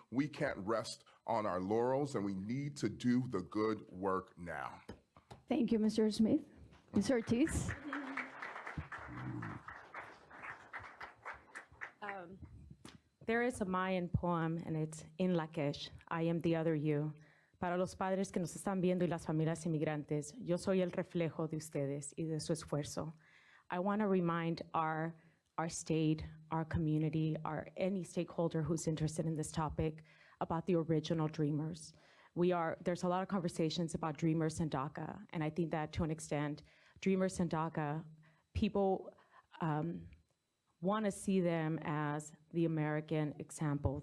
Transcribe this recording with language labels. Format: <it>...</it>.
<en>We can't rest on our laurels, and we need to do the good work now. Thank you, Mr. Smith. Ms. Ortiz. There is a Mayan poem, and it's in Lakesh, I am the other you.</en> <es>Para los padres que nos están viendo y las familias inmigrantes, yo soy el reflejo de ustedes y de su esfuerzo.</es> <en>I want to remind our state, our community, any stakeholder who's interested in this topic about the original dreamers. There's a lot of conversations about Dreamers and DACA, and I think that to an extent, Dreamers and DACA, people want to see them as the American example.</en>